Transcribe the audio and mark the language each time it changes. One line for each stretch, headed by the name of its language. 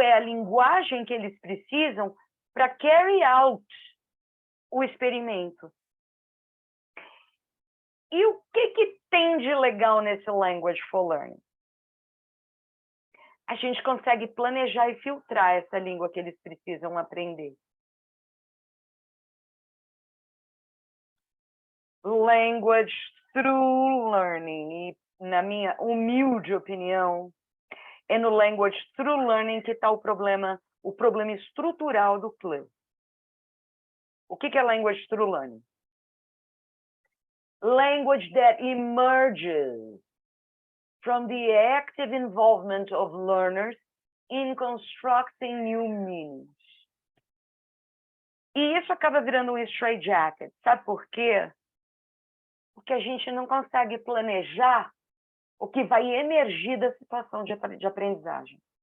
Portuguese: É a linguagem que eles precisam para
English: carry out
Portuguese: o experimento. E o que tem de legal nesse Language for Learning? A gente consegue planejar e filtrar essa língua que eles precisam aprender.
English: Language through learning.
Portuguese: E, na minha humilde opinião, é no language through learning que está o problema estrutural do CLIL. O que é language through learning?
English: Language that emerges from the active involvement of learners in constructing new meanings.
Portuguese: E isso acaba virando um straitjacket. Sabe por quê? Porque a gente não consegue planejar o que vai emergir da situação de aprendizagem.